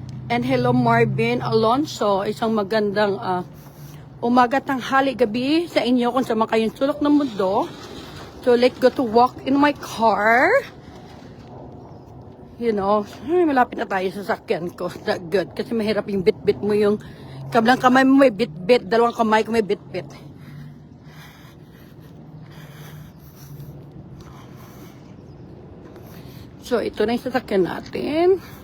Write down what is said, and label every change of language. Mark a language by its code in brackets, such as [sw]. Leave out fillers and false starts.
[tl] And hello Marvin Alonso, isang magandang umaga, tanghali, gabi sa inyo kung saan kayong sulok ng mundo. [en] So, let's go to walk in my car. You know, [tl] malapit na tayo sa sakyan ko. [en] That's good. [tl] Kasi mahirap yung bit-bit mo yung kablang kamay mo may bit-bit. Dalawang kamay ko may bit-bit. So, ito na yung sasakyan natin.